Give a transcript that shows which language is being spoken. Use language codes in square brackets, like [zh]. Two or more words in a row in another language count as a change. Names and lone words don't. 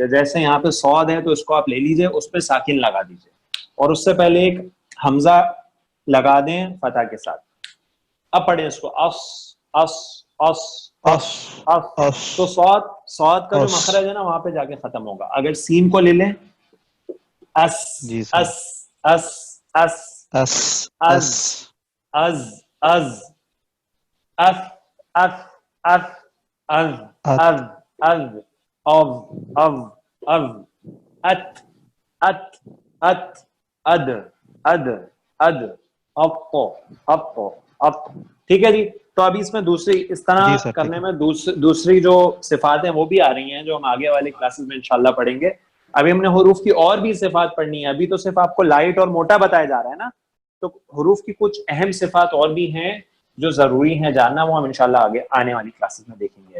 [ur] جیسے یہاں پہ صاد ہے تو اس کو آپ لے لیجیے, اس پہ ساکن لگا دیجیے, اور اس سے پہلے ایک حمزہ لگا دیں فتح کے ساتھ. اب پڑھیں اس کو, اس اس اس اس اس. تو صاد کا جو مخرج ہے نا وہاں پہ جا کے ختم ہوگا. اگر سین کو لے لیں, اس جی سر, اس اس اس اس از از از, اف اف اف, از از از, of of of, ات ات ات, اد اد اد, اط اط اط. ٹھیک ہے جی, تو ابھی اس میں دوسری اس طرح جی سر ٹھیک کرنے ہے. میں دوسری جو صفات ہیں وہ بھی آ رہی ہیں جو ہم آگے والے کلاسز میں انشاءاللہ پڑھیں گے. ابھی ہم نے حروف کی اور بھی صفات پڑھنی ہے. ابھی تو صرف آپ کو لائٹ اور موٹا بتایا جا رہا ہے نا, تو حروف کی کچھ اہم صفات اور بھی ہیں جو ضروری ہیں جاننا, وہ ہم انشاءاللہ آگے آنے والی کلاسز میں دیکھیں گے.